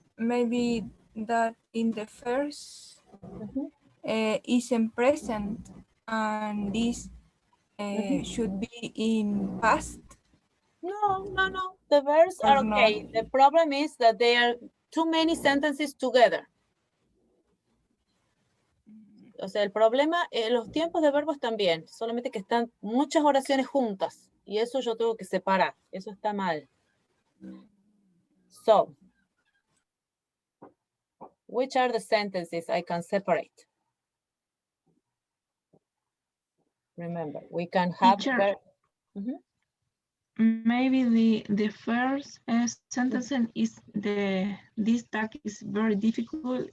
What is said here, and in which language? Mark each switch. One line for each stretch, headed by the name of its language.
English: Maybe that in the first isn't present and this should be in past. No. The verbs are okay. No. The problem is that there are too many sentences together.
Spanish: O sea, el problema, los tiempos de verbos también, solamente que están muchas oraciones juntas y eso yo tengo que separar. Eso está mal.
English: So, which are the sentences I can separate? Remember, we can have Teacher, maybe the first sentence is this tag is very difficult.